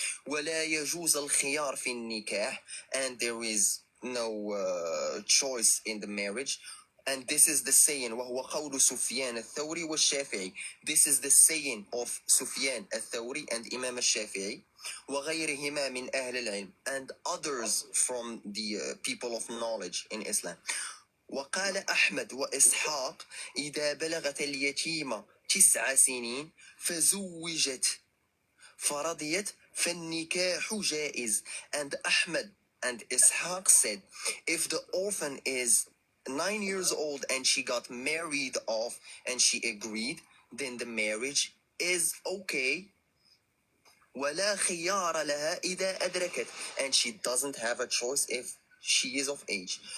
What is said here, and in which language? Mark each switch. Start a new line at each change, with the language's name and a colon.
Arabic: ولا يجوز الخيار في النكاح,
English: and there is no choice in the marriage. And this is the saying
Arabic: وهو قول سفيان الثوري والشافعي.
English: This is the saying of Sufyan al-Thawri and Imam al-Shafi'i
Arabic: وغيرهما من أهل العلم,
English: and others from the people of knowledge in Islam.
Arabic: وقال أحمد وإسحاق إذا بلغت اليتيمة 9 سنين فزوجت فرضيت فالنكاح جائز.
English: And Ahmed and Ishaq said, if the orphan is 9 years old and she got married off and she agreed, then the marriage is okay.
Arabic: ولا خيار لها إذا أدركت,
English: and she doesn't have a choice if she is of age.